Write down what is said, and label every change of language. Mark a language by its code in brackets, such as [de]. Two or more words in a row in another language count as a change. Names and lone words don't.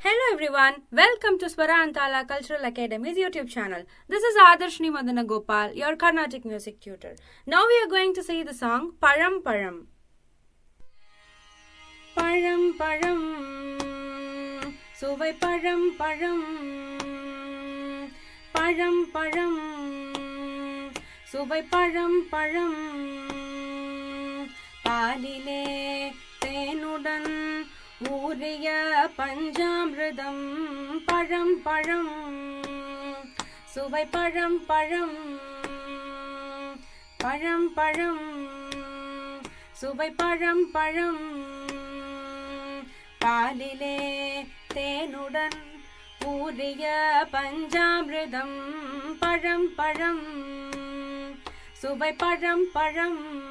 [en] everyone, welcome to Swara and Tala Cultural Academy's YouTube channel. This is Adarshni Madana Gopal, your Carnatic music tutor. Now we are going to see the song Param Param. [ta] பரம் பரம், சுவை பரம் பரம், பரம் பரம், சுவை பரம் பரம், பாலிலே தேனுடன் ஊரிய பஞ்சாமிர்தம் பழம் பழம் சுவை பழம் பழம் பழம் பழம் சுவை பழம் பழம் பாலிலே தேனுடன் ஊரிய பஞ்சாமிர்தம் பழம் பழம் சுவை பழம் பழம்